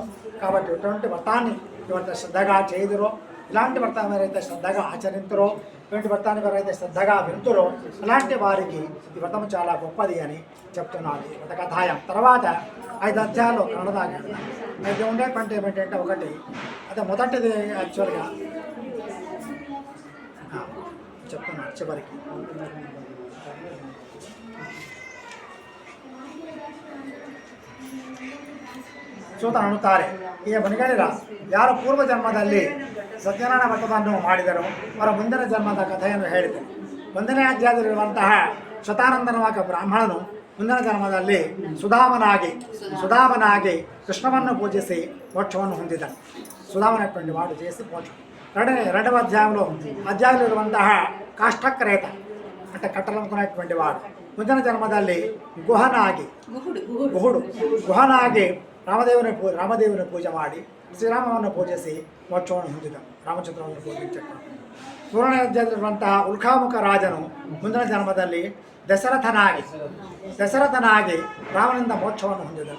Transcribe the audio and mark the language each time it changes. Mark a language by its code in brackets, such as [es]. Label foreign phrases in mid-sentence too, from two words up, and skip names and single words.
[te] కాబట్టి ఇటువంటి వ్రతాన్ని ఎవరైతే శ్రద్ధగా చేయుదురో, ఇలాంటి వ్రతం ఎవరైతే శ్రద్ధగా ఆచరింతురో, ఇటువంటి వ్రతాన్ని ఎవరైతే శ్రద్ధగా వింటురో అలాంటి వారికి ఈ వ్రతం చాలా గొప్పది అని చెప్తున్నాను. ఈ వ్రత కథాయం తర్వాత 5 అధ్యాయాలు కన్నడదాకా అయితే ఉండేటువంటి ఏమిటంటే ఒకటి అదే మొదటిది యాక్చువల్గా చెప్తున్నాను చివరికి. [kn] ಸೂತ ಅನ್ನುತ್ತಾರೆ, ಈ ಮನೆಗಳಿರ ಯಾರು ಪೂರ್ವ ಜನ್ಮದಲ್ಲಿ ಸತ್ಯನಾರಾಯಣ ವ್ರತವನ್ನು ಮಾಡಿದರೋ ಅವರ ಮುಂದಿನ ಜನ್ಮದ ಕಥೆಯನ್ನು ಹೇಳಿದೆ. 1ನೇ ಅಧ್ಯಾಯದಲ್ಲಿರುವಂತಹ ಶತಾನಂದನವಾದ ಬ್ರಾಹ್ಮಣನು ಮುಂದಿನ ಜನ್ಮದಲ್ಲಿ ಸುಧಾಮನಾಗಿ ಕೃಷ್ಣವನ್ನು ಪೂಜಿಸಿ ಮೋಕ್ಷವನ್ನು ಹೊಂದಿದನು. [te] ಸುಧಾಮನటువంటి వాడు చేసి మోక్షం. రెండవ అధ్యాయంలో ఇರುವಂತಹ కాష్టక్రేత అంటే కట్టలనుకునేటువంటి వాడు [kn] ಮುಂದಿನ ಜನ್ಮದಲ್ಲಿ ಗುಹನಾಗಿ ರಾಮದೇವನ ಪೂಜೆ ಮಾಡಿ ಶ್ರೀರಾಮವನ್ನು ಪೂಜಿಸಿ ಮೋಕ್ಷವನ್ನು ಹೊಂದಿದ. ರಾಮಚಂದ್ರವನ್ನು ಪೂಜಿಸಿದ. 3ನೇ ಅಧ್ಯಾಯದಲ್ಲಿರುವಂತಹ ಉಲ್ಕಾಮುಖ ರಾಜನು ಮುಂದಿನ ಜನ್ಮದಲ್ಲಿ ದಶರಥನಾಗಿ ರಾಮನಿಂದ ಮೋಕ್ಷವನ್ನು ಹೊಂದಿದನು.